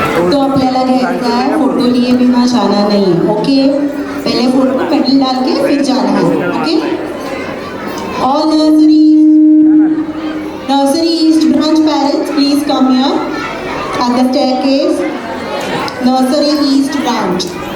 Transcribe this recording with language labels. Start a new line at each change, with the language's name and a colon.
Hindi: तो
Marathi: आपल्याला घ्यायचा आहे
Hindi: फोटो लिए बिना जाना नहीं है, ओके? पहले फोटो में मेडल डाल के फिर जाना है, okay?
English: All Nursery East Branch parents, please come here at the staircase. Nursery East Branch.